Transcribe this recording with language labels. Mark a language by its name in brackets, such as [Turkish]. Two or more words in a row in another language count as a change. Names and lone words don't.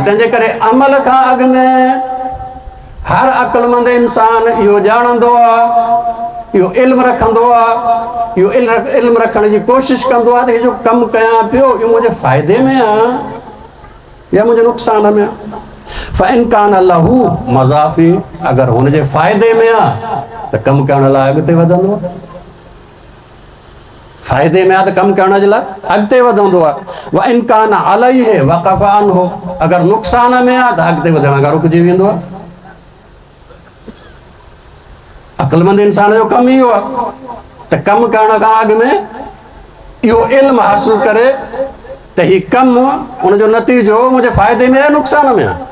[Sindhi] तंहिंजे करे अमल खां अॻु में हर अक़लमंद इंसान इहो ॼाणंदो आहे, इहो इल्मु रखंदो आहे, इहो इल्मु रखण जी कोशिशि कंदो आहे त इहो जो कमु कयां पियो इहो मुंहिंजे फ़ाइदे में आहे या मुंहिंजे नुक़सान में आहे। [Arabic] فإن كان له منافع, [Sindhi] अगरि हुनजे फ़ाइदे में आहे त कमु करण लाइ अॻिते वधंदो। फ़ाइदे में आहे त कमु करण जे लाइ अॻिते वधंदो आहे। [Arabic] وإن كان عليه وقف عنه, [Sindhi] अगरि नुक़सान में आहे त अॻिते वधण खां रुकिजी वेंदो आहे। अक़लमंद इंसान जो कमु इहो आहे त कमु करण खां अॻु में इहो इल्मु हासिलु करे त हीउ कमु उनजो नतीजो मुंहिंजे फ़ाइदे में आहे नुक़सान में आहे।